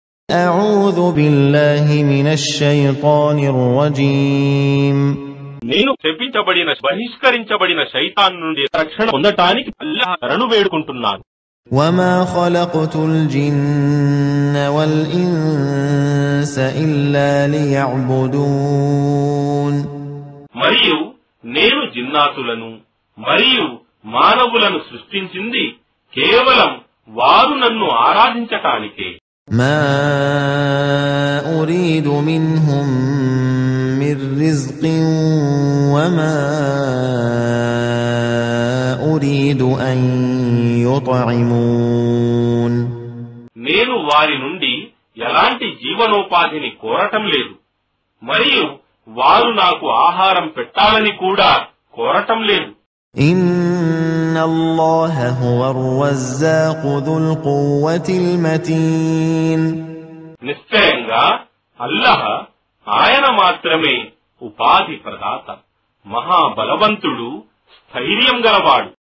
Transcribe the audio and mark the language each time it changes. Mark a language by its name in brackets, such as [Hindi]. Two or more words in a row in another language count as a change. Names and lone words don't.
[Arabic] أعوذ بالله من الشيطان الرجيم [Telugu] నేను శపించబడిన బహిష్కరించబడిన శైతాన్ నుండి రక్షణ పొందటానికి అల్లాహ్ శరణు వేడుకుంటున్నాను. [Arabic] وما خلقت الجن والإنس إلا ليعبدون [Telugu] మరియు నేను జిన్నాతులను మరియు మానవులను సృష్టించింది కేవలం వారు నన్ను ఆరాధించటానికే. [Arabic] ما أريد منهم من رزق وما أريد أن يطعمون [Telugu] నేను వారి నుండి ఎలాంటి జీవనోపాధిని కోరటం లేదు మరియు వారు నాకు ఆహారం పెట్టాలని కూడా కోరటం లేదు. [Arabic] إن الله هو الرزاق ذو القوة المتين [Telugu] నిశ్చయంగా అల్లాహ్ ఆయన మాత్రమే ఉపాధి ప్రదాత, మహాబలవంతుడు, స్థైర్యం గలవాడు.